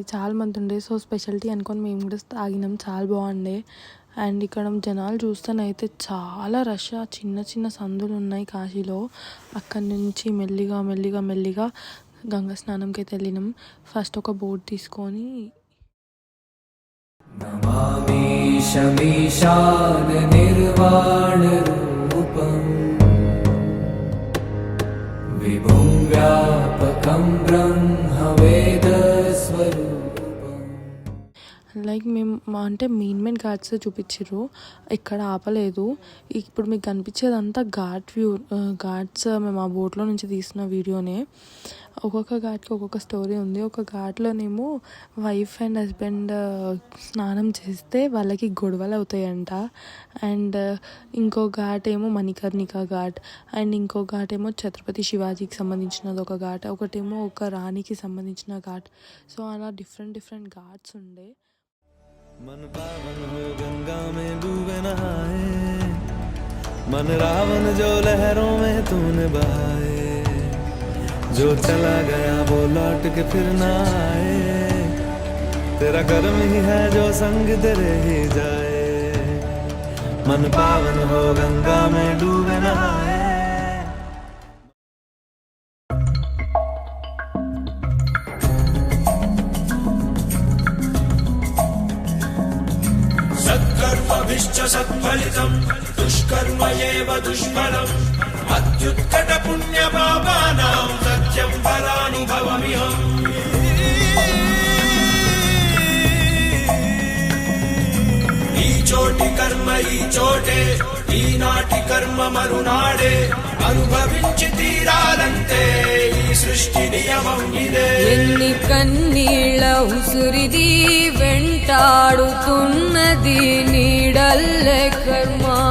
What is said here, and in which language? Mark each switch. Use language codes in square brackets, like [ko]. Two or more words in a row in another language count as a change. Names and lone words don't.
[te] చాలా మంది ఉండే, సో స్పెషాలిటీ అనుకొని మేము కూడా తాగినాం. చాలా బాగుండే. అండ్ ఇక్కడ జనాలు చూస్తేనైతే చాలా రష్. చిన్న చిన్న సందులు ఉన్నాయి కాశీలో. అక్కడి నుంచి మెల్లిగా మెల్లిగా మెల్లిగా గంగా స్నానంకి అయితే వెళ్ళినాం. ఫస్ట్ ఒక బోట్ తీసుకొని [sa] नमामि शमीशान निर्वाण रूपं विभुं व्यापकं ब्रह्मवेद स्वरूपं. [te] లైక్ మేము అంటే మెయిన్ ఘాట్స్ చూపించారు, ఇక్కడ ఆపలేదు. ఇప్పుడు మీకు కనిపించేదంతా ఘాట్ వ్యూ. ఘాట్స్ మేము ఆ బోట్లో నుంచి తీసిన వీడియోనే. ఒక్కొక్క ఘాట్కి ఒక్కొక్క స్టోరీ ఉంది. ఒక ఘాట్లోనేమో [en] wife and husband [te] స్నానం చేస్తే వాళ్ళకి గొడవలు అవుతాయంట. అండ్ ఇంకో ఘాట్ ఏమో మణికర్ణిక ఘాట్. అండ్ ఇంకో ఘాట్ ఏమో ఛత్రపతి శివాజీకి సంబంధించినది ఒక ఘాట్. ఒకటేమో ఒక రాణికి సంబంధించిన ఘాట్. సో అలా డిఫరెంట్ ఘాట్స్ ఉండే. [hi] मन पावन हो गंगा में डूबे नहाए, मन रावण जो लहरों में तूने बहाए, जो चला गया वो लौट के फिर ना आए, तेरा कर्म ही है जो संग तेरे ही जाए. मन पावन हो गंगा में डूबे नहाए. [sa] सत्कर्मभिश्च सत्फलितं दुष्कर्म एव दुष्फलम् अत्युत्कटपुण्यपापानां सत्यं फलानुभवमिहम्. [te] ఈ చోటి కర్మ జన్మ ఈ చోటే ఈనాటి కర్మ మరునాడే అనుభవించి తీరాలంటే ఈ సృష్టి నియమం ఇదే. ఎన్ని కన్నీళ్ళ ఉసురిది వెంటాడుతున్నది నీడల్లే కర్మ.